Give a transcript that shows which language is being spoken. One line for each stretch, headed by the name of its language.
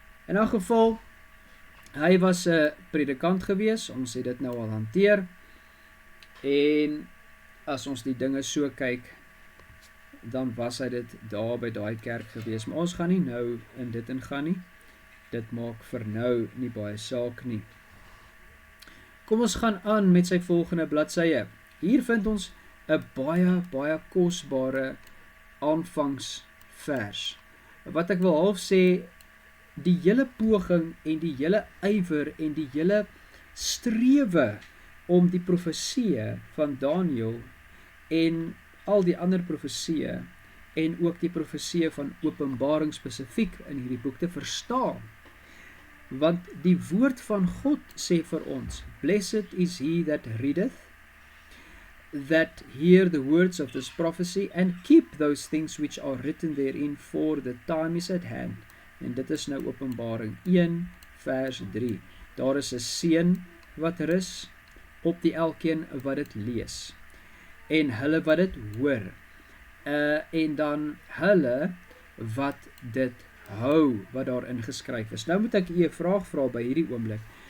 Afrikaans: In 'n geval, hy was 'n predikant gewees, ons het dit nou al hanteer, en as ons die dinge so kyk, dan was hy dit daar by daai kerk gewees, maar ons gaan nie nou in dit ingaan nie, dit maak vir nou nie baie saak nie. Kom ons gaan aan met sy volgende bladsye. Hier vind ons 'n baie kosbare aanvangsvers, wat ek wil half sê, die hele poging en die hele ywer en die hele strewe om die profeseë van Daniël en al die ander profeseë en ook die profeseë van Openbaring spesifiek in hierdie boek te verstaan. Want die woord van God sê vir ons,
English: blessed is he that readeth, that hear the words of this prophecy and keep those things which are written therein, for the time is at hand.
Afrikaans: En dit is nou Openbaring 1 vers 3. Daar is 'n seën wat rus op die elkeen wat dit lees, en hulle wat dit hoor, en dan hulle wat dit hou, wat daarin geskryf is. Nou moet ek u 'n vraag vra by hierdie oomblik.